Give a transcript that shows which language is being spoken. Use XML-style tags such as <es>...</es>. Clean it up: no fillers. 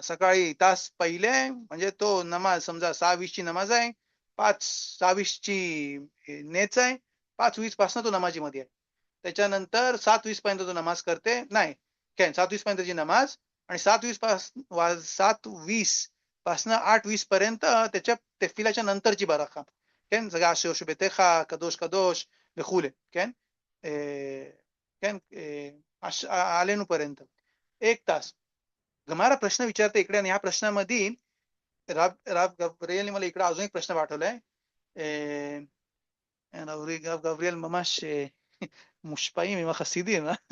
<mr>सकाळी तास पहिले म्हणजे तो नमाज समजा 6:20 ची नमाज आहे, 6:20 ची नेच आहे, 5:20 पासून तो नमाजीमध्ये आहे. त्याच्यानंतर 7:20 पर्यंत तो नमाज करते, नाही काय 7:20 पर्यंतची नमाज, आणि 7:20 पासून 8:20 पर्यंत त्याच्या तेफिलाच्या नंतरची बराखा.</mr> <he>כן, זה אשר שביתך קדוש קדוש וכולי, כן?</he> <mr>כן, आलेनु पर्यंत 1 तास. गमारा प्रश्न विचारते इकडे, आणि ह्या प्रश्नामध्ये राव गब्रिएलने मला इकडे अजून एक प्रश्न पाठवलाय.</mr> <he>राव गब्रिएल ממש מושפעים עם החסידים.</he>